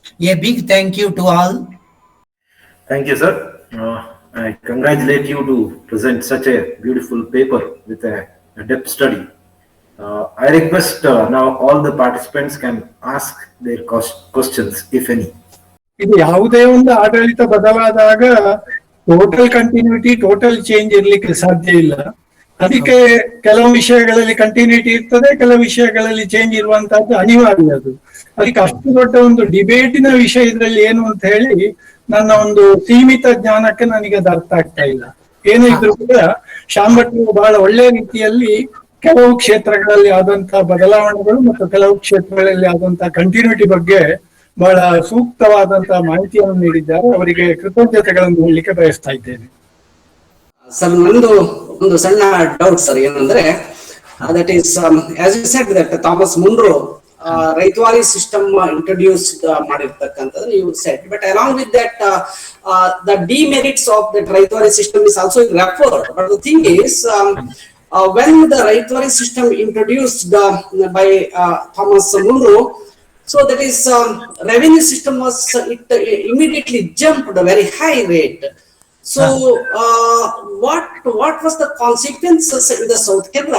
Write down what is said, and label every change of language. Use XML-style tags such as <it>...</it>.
<en>A big thank you to all. Thank you, sir. I congratulate you to present such a beautiful paper with a depth study. I request now all the participants can ask their questions, if any.</en> <kn>ಇದು ಯಾವುದೇ ಒಂದು ಆಡಳಿತ ಬದಲಾದಾಗ total continuity total change ಇರ್ಲಿಕ್ಕೆ ಸಾಧ್ಯ ಇಲ್ಲ. ಅದಕ್ಕೆ ಕೆಲವು ವಿಷಯಗಳಲ್ಲಿ ಕಂಟಿನ್ಯೂಟಿ ಇರ್ತದೆ, ಕೆಲವು ವಿಷಯಗಳಲ್ಲಿ ಚೇಂಜ್ ಇರುವಂತಹದ್ದು ಅನಿವಾರ್ಯ. ಅದು ಅದಕ್ಕೆ ಅಷ್ಟು ದೊಡ್ಡ ಒಂದು ಡಿಬೇಟಿನ ವಿಷಯ ಇದರಲ್ಲಿ ಏನು ಅಂತ ಹೇಳಿ ನನ್ನ ಒಂದು ಸೀಮಿತ ಜ್ಞಾನಕ್ಕೆ ನನಗೆ ಅದು ಅರ್ಥ ಆಗ್ತಾ ಇಲ್ಲ. ಏನೇ ಇದ್ರೂ ಕೂಡ ಶ್ಯಾಮ್ ಭಟ್ರು ಬಹಳ ಒಳ್ಳೆ ರೀತಿಯಲ್ಲಿ ಕೆಲವು ಕ್ಷೇತ್ರಗಳಲ್ಲಿ ಆದಂತಹ ಬದಲಾವಣೆಗಳು ಮತ್ತು ಕೆಲವು ಕ್ಷೇತ್ರಗಳಲ್ಲಿ ಆದಂತಹ ಕಂಟಿನ್ಯೂಟಿ ಬಗ್ಗೆ ಬಹಳ ಸೂಕ್ತವಾದಂತಹ ಮಾಹಿತಿಯನ್ನು ನೀಡಿದ್ದಾರೆ. ಅವರಿಗೆ ಕೃತಜ್ಞತೆಗಳನ್ನು ಹೇಳಲಿಕ್ಕೆ ಬಯಸ್ತಾ ಇದ್ದೇನೆ. ಸರ್, ನಂದು ಒಂದು ಸಣ್ಣ ಡೌಟ್ ಸರ್, ಏನಂದ್ರೆ</kn> <en>that is as you said that Thomas Munro Ryotwari system introduced</en> <kn>ಮಾಡಿರ್ತಕ್ಕಂಥದ್ದು ನೀವು</kn> <en>Said, but along with that the demerits of that Ryotwari system is also referred. But the thing is when the Raitwari system introduced by Thomas Munro, so that is revenue system was it immediately jumped a very high rate. So what was the consequences in the South Canada?</en>